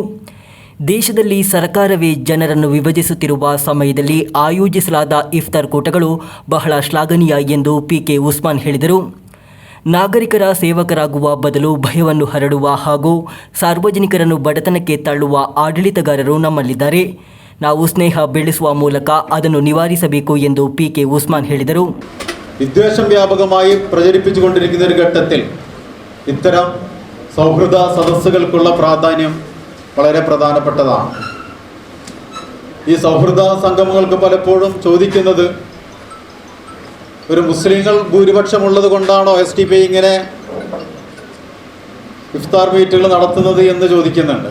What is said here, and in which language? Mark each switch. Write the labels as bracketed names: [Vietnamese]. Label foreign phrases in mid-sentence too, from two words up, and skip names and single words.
[Kannada] ದೇಶದಲ್ಲಿ ಸರ್ಕಾರವೇ ಜನರನ್ನು ವಿಭಜಿಸುತ್ತಿರುವ ಸಮಯದಲ್ಲಿ ಆಯೋಜಿಸಲಾದ ಇಫ್ತಾರ್ ಕೂಟಗಳು ಬಹಳ ಶ್ಲಾಘನೀಯ ಎಂದು PK ಉಸ್ಮಾನ್ ಹೇಳಿದರು. ನಾಗರಿಕರ ಸೇವಕರಾಗುವ ಬದಲು ಭಯವನ್ನು ಹರಡುವ ಹಾಗೂ ಸಾರ್ವಜನಿಕರನ್ನು ಬಡತನಕ್ಕೆ ತಳ್ಳುವ ಆಡಳಿತಗಾರರು ನಮ್ಮಲ್ಲಿದ್ದಾರೆ. ನಾವು ಸ್ನೇಹ ಬೆಳೆಸುವ ಮೂಲಕ ಅದನ್ನು നിവാരിಸಬೇಕು ಎಂದು PK ഉസ്മാൻ ಹೇಳಿದರು. [Malayalam] വിദ്വേഷം വ്യാപകമായി പ്രചരിപ്പിച്ചുകൊണ്ടിരിക്കുന്ന ഒരു ഘട്ടത്തിൽ ഇത്തരം സൗഹൃദ സദസ്സുകൾക്കുള്ള പ്രാധാന്യം വളരെ പ്രധാനപ്പെട്ടതാണ്. ഈ സൗഹൃദ സംഗമങ്ങൾക്ക് പലപ്പോഴും ചോദിക്കുന്നത് ഒരു മുസ്ലിങ്ങൾ ഭൂരിപക്ഷമുള്ളത് കൊണ്ടാണോ SDPI ഇങ്ങനെ ഇഫ്താർ മീറ്റുകൾ നടത്തുന്നത് എന്ന് ചോദിക്കുന്നുണ്ട്.